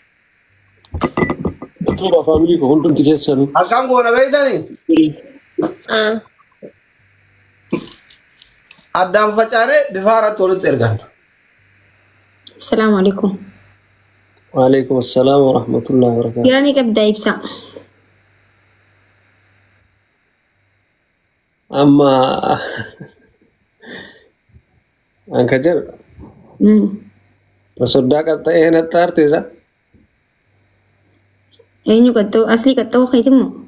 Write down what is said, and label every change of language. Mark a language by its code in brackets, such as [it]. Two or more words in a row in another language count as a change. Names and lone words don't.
[om] Tuuba faamilii koo hundumti keessanuu. Akkam goona beektanii? Addaan facaanee bifa haaratti walitti ergan. [ar] السلام عليكم. وعليكم السلام ورحمة الله وبركاته. [om] Giraanii qabdaa ibsaa. Amma anka jedhu soddaa qaxxa'ee natti aarteessa. Eenyu qaxxa'u asli qaxxa'u keetimmoo?